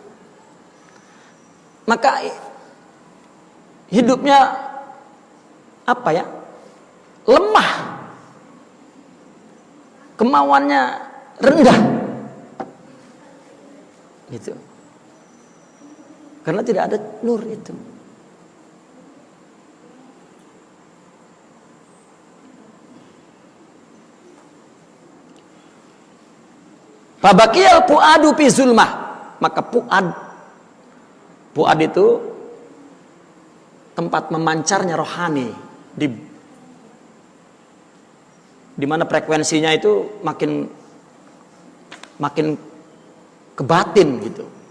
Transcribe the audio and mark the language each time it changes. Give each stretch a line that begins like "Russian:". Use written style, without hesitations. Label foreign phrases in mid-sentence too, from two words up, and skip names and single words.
Indonesian: Maka hidupnya apa ya? Lemah, kemauannya rendah, gitu. Karena tidak ada nur itu.
Arabic: فبقي الفؤاد في ظلمة,
Indonesian: maka fuad itu tempat memancarnya rohani, di mana frekuensinya itu makin ke batin gitu.